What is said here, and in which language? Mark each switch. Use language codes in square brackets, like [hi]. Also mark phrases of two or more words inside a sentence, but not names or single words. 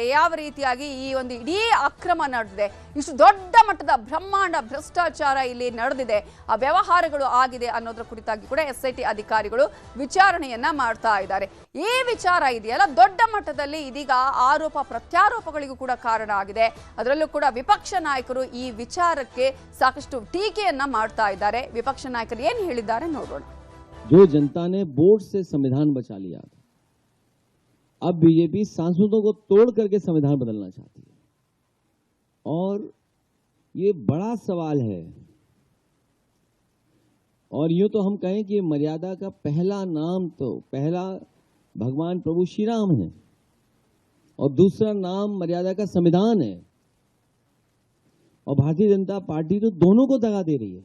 [kn] ಯಾವ ರೀತಿಯಾಗಿ ಈ ಒಂದು ಇಡೀ ಅಕ್ರಮ ನಡೆದಿದೆ, ಇಷ್ಟು ದೊಡ್ಡ ಮಟ್ಟದ ಬ್ರಹ್ಮಾಂಡ ಭ್ರಷ್ಟಾಚಾರ ಇಲ್ಲಿ ನಡೆದಿದೆ, ಆ ವ್ಯವಹಾರಗಳು ಆಗಿದೆ ಅನ್ನೋದ್ರ ಕುರಿತಾಗಿ ಕೂಡ SIT ಅಧಿಕಾರಿಗಳು ವಿಚಾರಣೆಯನ್ನ ಮಾಡ್ತಾ ಇದ್ದಾರೆ. ಈ ವಿಚಾರ ಇದೆಯಲ್ಲ ದೊಡ್ಡ ಮಟ್ಟದಲ್ಲಿ ಇದೀಗ ಆರೋಪ ಪ್ರತ್ಯಾರೋಪಗಳಿಗೂ ಕೂಡ ಕಾರಣ ಆಗಿದೆ. ಅದರಲ್ಲೂ ಕೂಡ ವಿಪಕ್ಷ ನಾಯಕರು ಈ ವಿಚಾರಕ್ಕೆ ಸಾಕಷ್ಟು ಟೀಕೆಯನ್ನ ಮಾಡ್ತಾ ಇದ್ದಾರೆ. ವಿಪಕ್ಷ ನಾಯಕರು ಏನು ಹೇಳಿದ್ದಾರೆ ನೋಡೋಣ. [hi] जो जनता ने वोट से संविधान बचा लिया था, अब बीजेपी सांसदों को तोड़ करके संविधान बदलना चाहती है और ये बड़ा सवाल है। और यूं तो हम कहें कि मर्यादा का पहला नाम तो पहला भगवान प्रभु श्री राम है और दूसरा नाम मर्यादा का संविधान है, और भारतीय जनता पार्टी तो दोनों को दगा दे रही है।